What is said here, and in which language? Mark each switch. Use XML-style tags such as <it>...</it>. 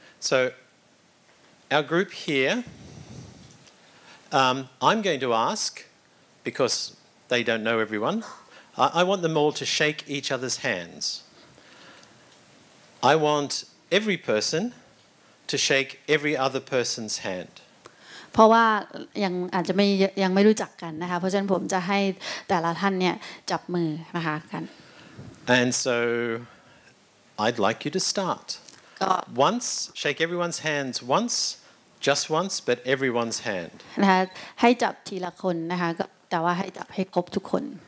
<en>So our group here I'm going to ask because they don't know everyone I want them all to shake each other's hands I want every person to shake every other person's hand</en> <th>เพราะว่ายังไม่รู้จักกันนะคะเพราะฉะนั้นผมจะให้แต่ละท่านเนี่ยจับมือนะคะกัน</th> <en>And so I'd like you to start once shake everyone's hands once just once but everyone's hand</en> <th>นะคะให้จับทีละคนนะคะแต่ว่าให้จับให้ครบทุกคน</th>